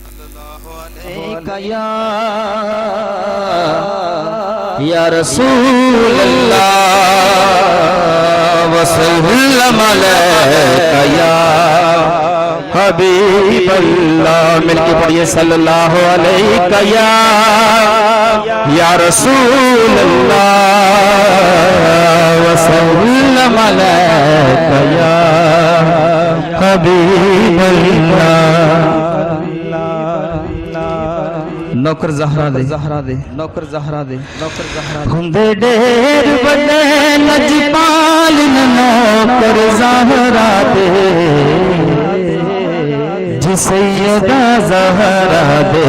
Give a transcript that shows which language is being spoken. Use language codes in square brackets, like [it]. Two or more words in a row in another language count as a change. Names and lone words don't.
[ar] يا رسول الله وسلم عليك يا حبيب الله. [ur] مل کے پڑھیے [ar] صلى الله عليك يا رسول الله وسلم عليك يا حبيب الله. [pa] نوکر زہرا دے نوکر زہرا دے نوکر زہرا ہندے ڈھیر بڑے لجپال نوکر زہرا دے جی سیدہ زہرا دے.